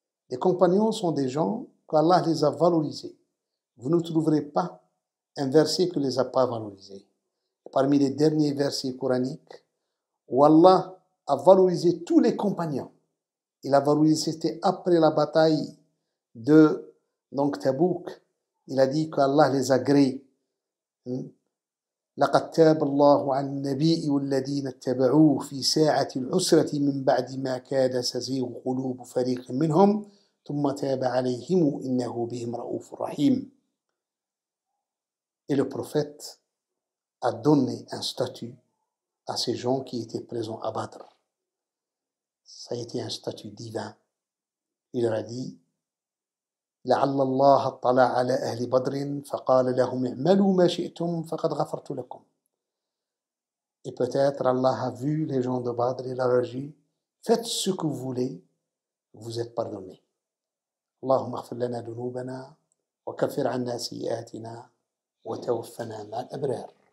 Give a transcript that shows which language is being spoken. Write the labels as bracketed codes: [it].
[fr] Les compagnons sont des gens qu'Allah les a valorisés. Vous ne trouverez pas un verset qui ne les a pas valorisés. Parmi les derniers versets coraniques, où Allah a valorisé tous les compagnons. Il a valorisé, c'était après la bataille de Tabouk. Il a dit qu'Allah les a gréés. [ar] لقد تاب الله عن النبي والذين اتبعوه في ساعة العسرة من بعد ما كاد تزيغ قلوب فريق منهم ثم تاب عليهم إنه بهم رؤوف رحيم. [fr] Et le prophète a donné un statut à ces gens qui étaient présents à Badr. Ça a été un statut divin. Il leur a dit: [ar] لعل الله اطلع على أهل بدر فقال لهم اعملوا ما شئتم فقد غفرت لكم. [fr] Et peut-être Allah a vu les gens de Badr et leur a dit: faites ce que vous voulez, vous êtes pardonnés. [ar] اللهم اغفر لنا ذنوبنا وكفر عنا سيئاتنا وتوفنا مع الأبرار.